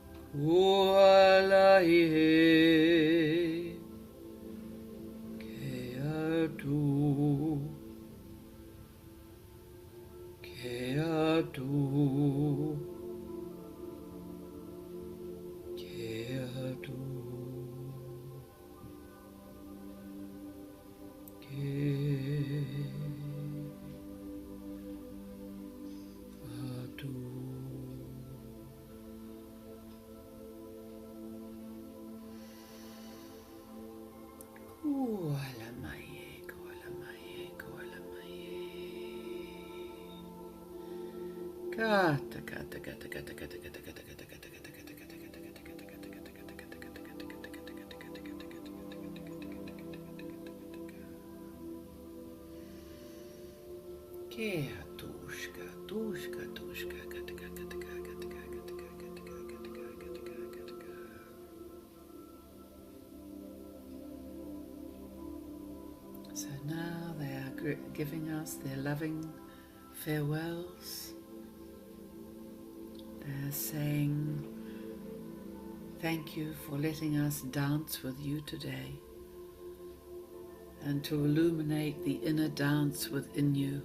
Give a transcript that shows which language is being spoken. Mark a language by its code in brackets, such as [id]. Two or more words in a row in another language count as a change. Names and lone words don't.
[en] Ualaie ke atu, ke atu, ke atu, ke atu. Ualamaie, koalamaie, koalamaie. Kata, kata, kata, kata, kata, kata, kata, kata, kata, kata, kata, kata, kata, kata, kata, ke atushka, tushka, tushka, kata, kata, kata, kata, kata, kata, kata, kata, kata, kata. So now they are giving us their loving farewells. They're saying, thank you for letting us dance with you today and to illuminate the inner dance within you.